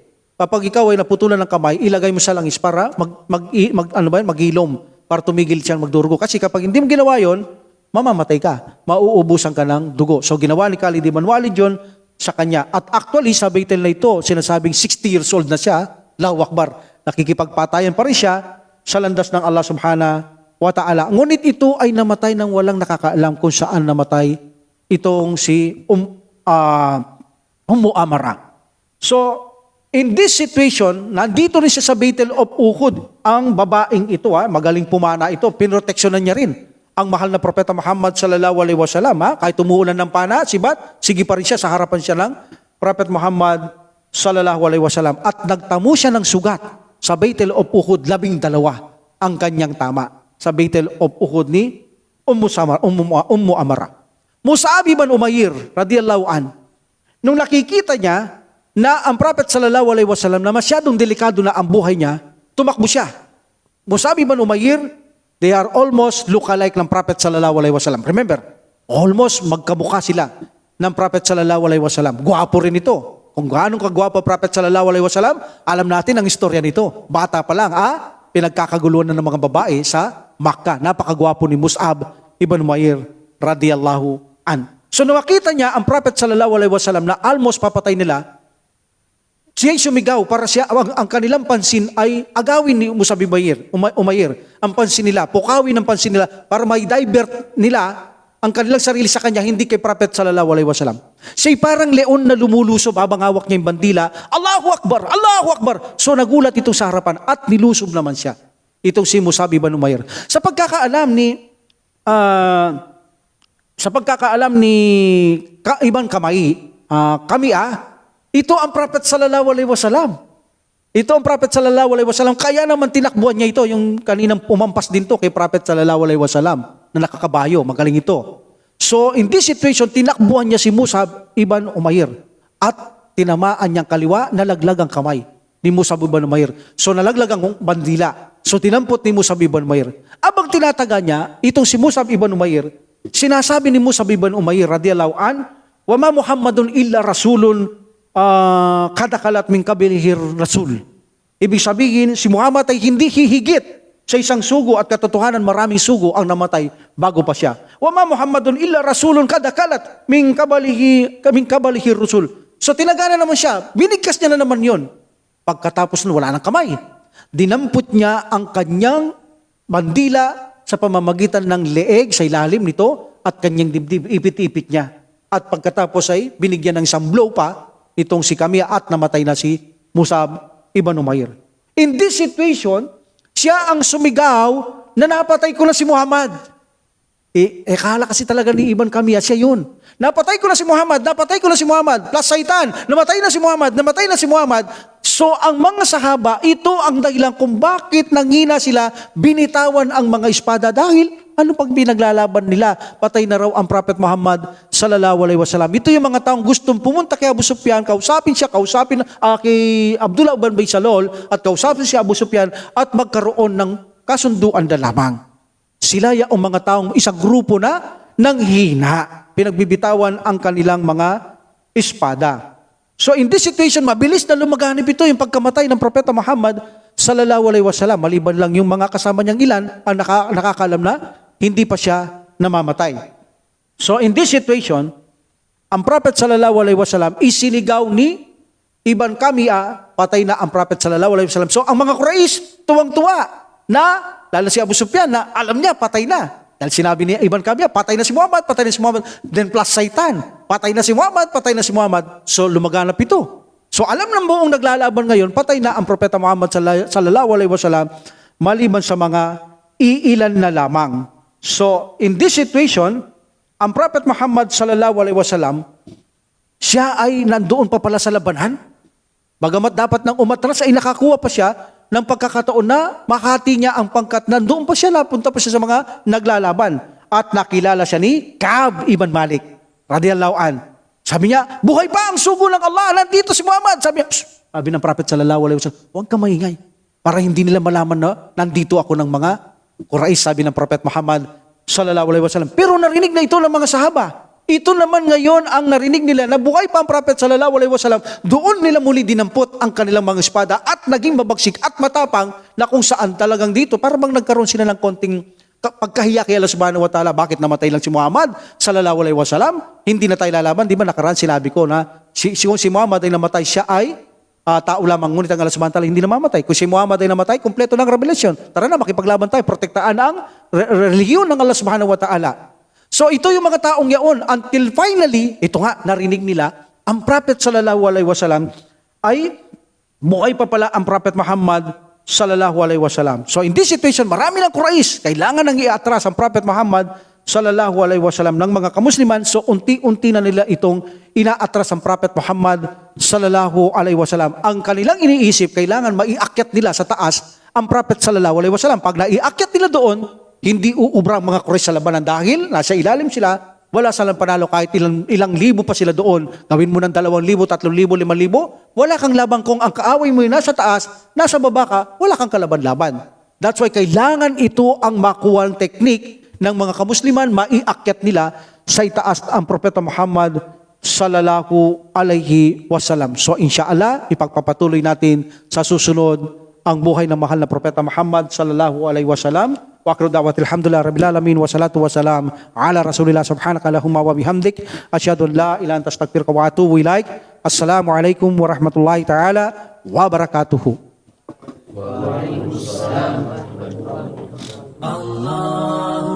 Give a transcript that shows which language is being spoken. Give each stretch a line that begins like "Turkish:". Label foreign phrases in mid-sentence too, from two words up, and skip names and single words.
Filipino: Kapag ikaw ay naputulan ng kamay, ilagay mo sa langis para mag-ilom, para tumigil siyang magdurugo. Kasi kapag hindi mo ginawa yon, mamamatay ka. Mauubusan ka ng dugo. So ginawa ni Khalid ibn Walid yun sa kanya. At actually, sa Baitul na ito, sinasabing 60
English: years old
Filipino: na siya,
Arabic: Allahu Akbar,
Filipino: nakikipagpatayan pa rin siya sa landas ng Allah
Arabic: سبحانه وتعالى.
Filipino: Ngunit ito ay namatay ng walang nakakaalam kung saan namatay itong si Amara.
English: So, in this situation,
Filipino: nandito rin siya sa Baitul of Uhud. Ang babaeng ito, magaling pumana ito, pinroteksyonan niya rin ang mahal na propeta Muhammad
Arabic: صلى الله عليه وسلم.
Filipino: Kahit umuulan ng pana, sibat, sige pa rin siya sa harapan siya ng prophet Muhammad
Arabic: صلى الله عليه وسلم.
Filipino: At nagtamo siya ng sugat sa Baitul of Uhud, 12 ang kanyang tama sa Baitul of Uhud ni Ummu Amara.
Arabic: مصعب بن عمير رضي الله عن,
Filipino: nung nakikita niya na ang prophet
Arabic: صلى الله عليه وسلم
Filipino: na masyadong delikado na ang buhay niya, tumakbo siya. Mus'ab ibn Umair,
English: they are almost look-alike ng prophet
Arabic: صلى الله عليه وسلم.
English: Remember, almost
Filipino: magkamukha sila ng prophet
Arabic: صلى الله عليه وسلم.
Filipino: Gwapo rin ito. Kung gaano kagwapo prophet
Arabic: صلى الله عليه وسلم,
Filipino: alam natin ang istorya nito. Bata pa lang, pinagkakaguluhan na ng mga babae sa Makkah. Napakagwapo ni Mus'ab ibn Umair
Arabic: رضي الله عن.
Filipino: So nakita niya ang prophet
Arabic: صلى الله عليه وسلم
Filipino: na almost papatay nila. Siya'y sumigaw para ang kanilang pansin ay agawin ni Mus'ab ibn Umair. Ang pansin nila, pukawin ang pansin nila para may divert nila ang kanilang sarili sa kanya, hindi kay prophet
Arabic: صلى الله عليه وسلم.
Filipino: Siya'y parang leon na lumulusob habang hawak niya yung bandila.
Arabic: الله أكبر! الله أكبر!
Filipino: So nagulat ito sa harapan at nilusob naman siya. Itong si Mus'ab ibn Umair. Sa pagkakaalam ni Ibn Kamay, ito ang prophet
Arabic: صلى الله عليه وسلم.
Filipino: Ito ang prophet
Arabic: صلى الله عليه وسلم.
Filipino: Kaya naman tinakbuhan niya ito, yung kaninang umampas din to kay prophet
Arabic: صلى الله عليه وسلم
Filipino: na nakakabayo, magaling ito.
English: So in this situation,
Filipino: tinakbuhan niya si Mus'ab ibn Umair at tinamaan niyang kaliwa, nalaglag ang kamay ni Mus'ab ibn Umair. So nalaglag ang bandila. So tinampot ni Mus'ab ibn Umair. Abang tinataga niya, itong si Mus'ab ibn Umair, sinasabi ni Mus'ab ibn Umair
Arabic: رضي الله عن, "وما محمد إلا رسول قد خلت من قبله الرسل."
Filipino: Ibig sabihin, si Muhammad ay hindi hihigit sa isang sugo at katotohanan maraming sugo ang namatay bago pa siya.
Arabic: وما محمد إلا رسول قد خلت من قبله الرسل.
Filipino: So tinagana naman siya, binigkas niya na naman yon. Pagkatapos nun, wala ng kamay. Dinampot niya ang kanyang bandila sa pamamagitan ng leeg sa ilalim nito at kanyang dibdib, ipit-ipit niya. At pagkatapos ay binigyan ng isang blow pa itong si Kamia at namatay na si Mus'ab ibn Umair.
English: In this situation,
Filipino: siya ang sumigaw na napatay ko na si Muhammad. Kala kasi talaga ni Ibn Kamia, siya yun. Napatay ko na si Muhammad, napatay ko na si Muhammad,
English: plus Satan,
Filipino: namatay na si Muhammad, namatay na si Muhammad. So ang mga sahaba, ito ang dahilan kung bakit nangina sila, binitawan ang mga espada dahil ano pag binaglalaban nila, patay na raw ang Prophet Muhammad
Arabic: صلى الله عليه وسلم.
Filipino: Ito yung mga taong gustong pumunta kay Abu Sufyan, kausapin kay Abdullah ibn Ubay Salul at kausapin si Abu Sufyan at magkaroon ng kasunduan na lamang. Sila yung mga taong isang grupo na nanghina, pinagbibitawan ang kanilang mga espada.
English: So in this situation,
Filipino: mabilis na lumaganap ito yung pagkamatay ng Propeta Muhammad
Arabic: صلى الله عليه وسلم.
Filipino: Maliban lang yung mga kasama niyang ilan ang nakakalam na hindi pa siya namamatay.
English: So in this situation, ang Prophet
Arabic: صلى الله عليه وسلم
Filipino: isinigaw ni Ibn Kamia, patay na ang Prophet
Arabic: صلى الله عليه وسلم.
Filipino: So ang mga Quraysh tuwang-tuwa na, lalo si Abu Sufyan na alam niya patay na. Dahil sinabi ni Ibn Kamia, patay na si Muhammad, patay na si Muhammad.
English: Then plus Satan,
Filipino: patay na si Muhammad, patay na si Muhammad. So lumaganap ito. So alam ng buong naglalaban ngayon, patay na ang Propeta Muhammad
Arabic: صلى الله عليه وسلم
Filipino: maliban sa mga iilan na lamang.
English: So in this situation, ang Prophet Muhammad
Arabic: صلى الله عليه وسلم,
Filipino: siya ay nandoon pa pala sa labanan. Bagamat dapat nang umatras ay nakakuha pa siya ng pagkakataon na makati niya ang pangkat. Nandoon pa siya, napunta pa siya sa mga naglalaban. At nakilala siya ni Ka'b ibn Malik
Arabic: رضي الله عن.
Filipino: Sabi niya, buhay pa ang sugo ng Allah, nandito si Muhammad. Sabi ng Prophet
Arabic: صلى الله عليه وسلم,
Filipino: huwag ka maingay para hindi nila malaman na nandito ako ng mga Quraysh, sabi ng Prophet Muhammad
Arabic: صلى الله عليه وسلم.
Filipino: Pero narinig na ito ng mga sahaba. Ito naman ngayon ang narinig nila na buhay pa ang Prophet
Arabic: صلى الله عليه وسلم.
Filipino: Doon nila muli dinampot ang kanilang mga espada at naging mabagsik at matapang na kung saan talagang dito para bang nagkaroon sila ng konting pagkahiya kay Allah
Arabic: سبحانه وتعالى.
Filipino: Bakit namatay lang si Muhammad
Arabic: صلى الله عليه وسلم?
Filipino: Hindi na tayo lalaban. Di ba nakaraan sinabi ko na si Muhammad ay namatay, siya ay tao lamang, ngunit ang Allah
Arabic: سبحانه وتعالى
Filipino: hindi namamatay. Kung si Muhammad ay namatay, kumpleto ng revelasyon. Tara na, makipaglaban tayo, protektaan ang relihiyon ng Allah
Arabic: سبحانه وتعالى.
Filipino: So ito yung mga taong yaon
English: until finally,
Filipino: ito nga, narinig nila, ang Prophet
Arabic: صلى الله عليه وسلم
Filipino: ay buhay pa pala ang Prophet Muhammad
Arabic: صلى الله عليه وسلم.
English: So in this situation,
Filipino: marami ng Quraysh, kailangan nang iatras ang Prophet Muhammad
Arabic: صلى الله عليه وسلم
Filipino: ng mga kamusliman. So unti-unti na nila itong inaatras ang Prophet Muhammad
Arabic: صلى الله عليه وسلم.
Filipino: Ang kanilang iniisip, kailangan maiakyat nila sa taas ang Prophet
Arabic: صلى الله عليه وسلم.
Filipino: Pag naiakyat nila doon, hindi uubra ang mga Quraysh sa labanan dahil nasa ilalim sila, wala silang panalo kahit ilang libo pa sila doon. Gawin mo ng 2,000, 3,000, 5,000, wala kang labang kung ang kaaway mo yung nasa taas, nasa baba ka, wala kang kalaban-laban.
English: That's why
Filipino: kailangan ito ang makuwang teknik ng mga kamusliman, maiakyat nila sa itaas ang Propeta Muhammad
Arabic: صلى الله عليه وسلم.
Filipino: So inshallah, ipagpapatuloy natin sa susunod ang buhay ng mahal na Propeta Muhammad
Arabic: صلى الله عليه وسلم. وآخر دعوانا الحمد لله رب العالمين والصلاة والسلام على رسول الله سبحانك اللهم وبحمدك أشهد أن لا إله إلا أنت أستغفرك وأتوب إليك. السلام عليكم ورحمة الله تعالى وبركاته. وعليكم السلام ورحمة الله وبركاته. Allah